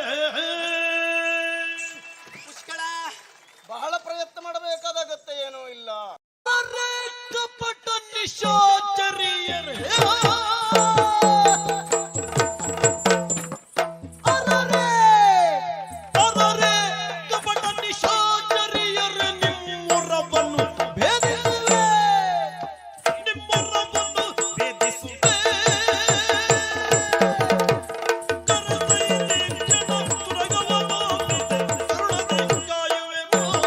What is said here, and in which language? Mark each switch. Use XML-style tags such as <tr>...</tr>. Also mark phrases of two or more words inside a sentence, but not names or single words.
<kn>ಪುಷ್ಕಳ ಬಹಳ ಪ್ರಯತ್ನ ಮಾಡಬೇಕಾದ ಅಗತ್ಯ ಏನೂ ಇಲ್ಲ. ಅರೆ ಕಪಟ ನಿಶಾಚರಿಯರೇ ಅರರೆ ಅರರೆ ಕಪಟ ನಿಶಾಚರಿಯರೇ ನಿಮ್ಮುರವನ್ನು ಭೇದಿಸುವೆ ನಿಮ್ಮುರವನ್ನು ಭೇದಿಸುವೆ ಕರಸೈಲಿ ಕ್ಷಣ ತುರಗವನೋಪಿತೆ ಕರುಣದೆ ಕಾಯುವೆನು</kn>